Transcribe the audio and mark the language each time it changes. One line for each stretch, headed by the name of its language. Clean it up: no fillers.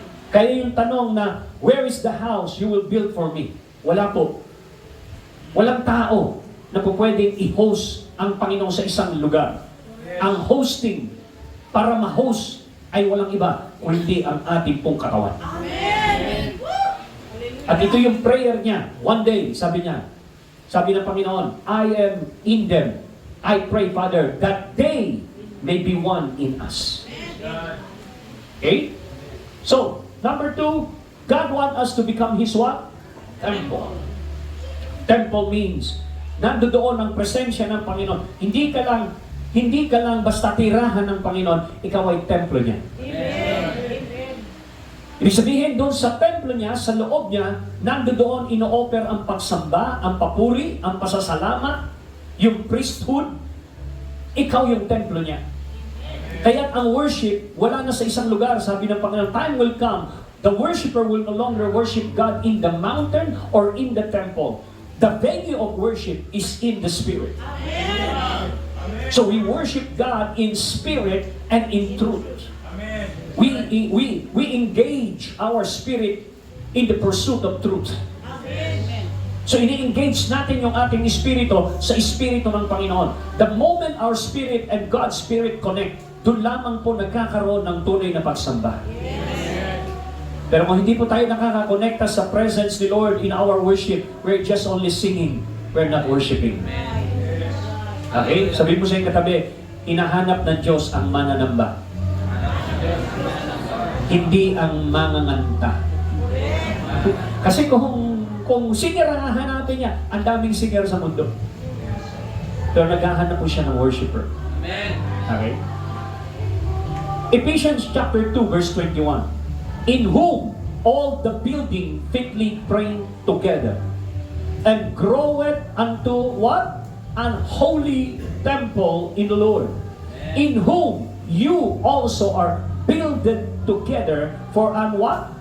English: Kaya yung tanong na, where is the house you will build for me?
Filipino: Wala po. Walang tao na po pwedeng i-host ang Panginoon sa isang lugar. Ang hosting, para ma-host, ay walang iba, kundi ang ating pong katawan. At ito yung prayer niya. One day, sabi niya, sabi ng Panginoon,
English: I am in them. I pray, Father, that they may be one in us. Okay? So, number 2, God wants us to become His what? Temple. Temple means,
Filipino: nandoon ang presensya ng Panginoon. Hindi ka lang basta tirahan ng Panginoon, ikaw ay templo niya. Ibig sabihin, doon sa templo niya, sa loob niya, nandoon ino-offer ang pagsamba, ang papuri, ang pasasalamat, yung priesthood. Ikaw yung templo niya. Kaya ang worship, wala na sa isang lugar. Sabi ng Panginoon,
English: time will come, the worshiper will no longer worship God in the mountain or in the temple. The venue of worship is in the Spirit. Amen. So we worship God in spirit and in truth. Amen. We engage our spirit in the pursuit of truth. Amen.
Filipino: So ini-engage natin yung ating espiritu sa espiritu ng Panginoon.
English: The moment our spirit and God's spirit connect,
Filipino: doon lamang po nagkakaroon ng tunay na pagsamba. Pero kung hindi po tayo nakakakonekta sa presence ni Lord in our worship,
English: we're just only singing, we're not worshiping.
Filipino: Okay? Sabihin mo sa iyong katabi, hinahanap ng Diyos ang mananamba. Hindi ang manganganta. Kasi kung singer ang hahanapin niya, ang daming singer sa mundo. Pero naghahanap po siya ng worshiper.
English: Okay? Ephesians chapter 2 verse 21. In whom all the building fitly praying together and groweth unto what? An holy temple in the Lord. In whom you also are builded together for an what?